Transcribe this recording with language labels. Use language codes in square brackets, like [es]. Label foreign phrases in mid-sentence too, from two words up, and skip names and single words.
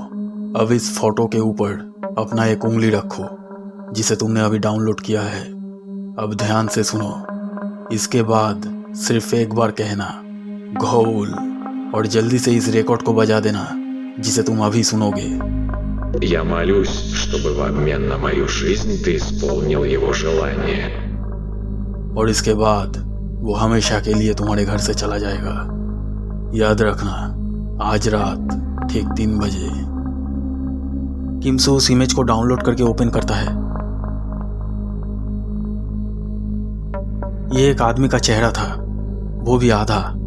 [hi] अब इस फोटो के ऊपर अपना एक उंगली रखो जिसे तुमने अभी डाउनलोड किया है। अब ध्यान से सुनो। इसके बाद सिर्फ एक बार कहना घोल और जल्दी से इस रिकॉर्ड को बजा देना जिसे तुम अभी सुनोगे। [ru] Я молюсь, чтобы в обмен на мою жизнь ты исполнил его желание. [hi] और इसके बाद वो हमेशा के लिए तुम्हारे घर से चला जाएगा। याद रखना, आज रात ठीक 3 बजे। किमसू उस इमेज को डाउनलोड करके ओपन करता है। ये एक आदमी का चेहरा था, वो भी आधा।